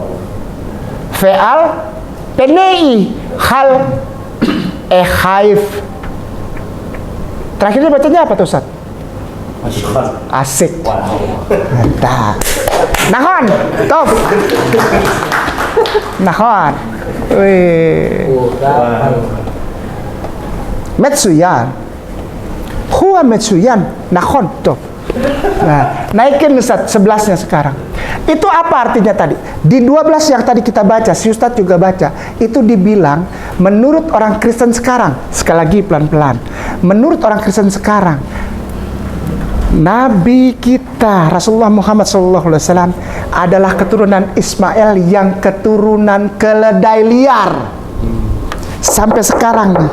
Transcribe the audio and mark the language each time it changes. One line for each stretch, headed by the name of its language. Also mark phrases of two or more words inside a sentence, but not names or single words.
Indonesian: Feal, penei, hal, khaif. Terakhirnya bacanya apa tuh Ustaz? Asik. Mantap.
Hebrew: Nahon, top. Nahon.
Indonesian: Wih. Metsuyan.
Hebrew: הוא מצוין. נכון,
Indonesian: top. Nah, naikin Ustaz 11-nya sekarang. Itu apa artinya tadi? Di 12 yang tadi kita baca, si Ustadz juga baca, itu dibilang menurut orang Kristen sekarang, sekali lagi pelan-pelan, menurut orang Kristen sekarang, Nabi kita Rasulullah Muhammad SAW adalah keturunan Ismail yang keturunan keledai liar sampai sekarang nih.